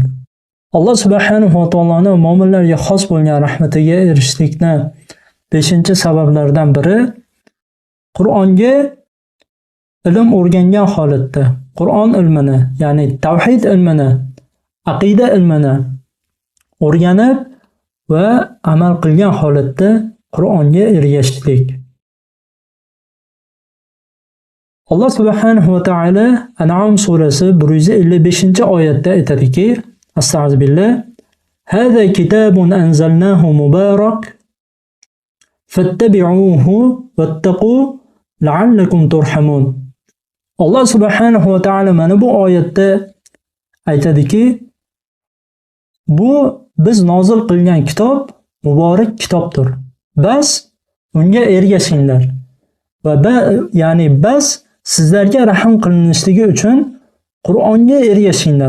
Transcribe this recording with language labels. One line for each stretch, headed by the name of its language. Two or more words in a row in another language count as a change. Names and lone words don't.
Uzbek: Alloh subhanahu va taoloni mu'minlarga xos bo'lgan rahmatiga erishishlikning 5-sabablaridan biri Qur'onga ilm o'rgangan holatda, Qur'on ilmini, ya'ni tavhid ilmini, aqida ilmini o'rganib va amal qilgan holatda Qur'onga ergashishlik. Alloh subhanahu va taolo An'am surasi 155-oyatda aytadiki:
Arabic: أستغفر الله هذا كتاب أنزلناه مبارك فاتبعوه واتقوا لعلكم ترحمون."
Uzbek: Alloh subhanahu va taolo mana bu oyatda aytadiki, bu biz nozil qilgan kitob muborak kitobdir. Bas unga ergashinglar. Va ya'ni bas sizlarga rahm qilinishligi uchun Qur'onga ergashinglar.